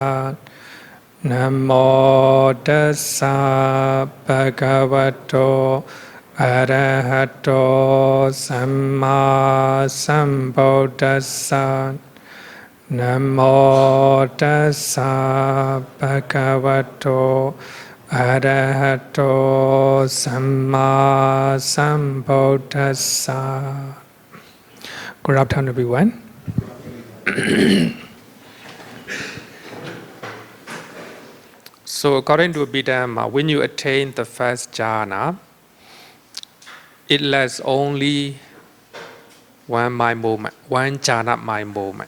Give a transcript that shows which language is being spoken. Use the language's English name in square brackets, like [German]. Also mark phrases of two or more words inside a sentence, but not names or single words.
[Pali] Namo tassa bhagavato arahato samma sambuddhassa. Namo tassa bhagavato arahato samma sambuddhassa. [English] Good afternoon, everyone. So according to Abhidhamma, when you attain the first jhana, it lasts only one mind moment, one jhana mind moment.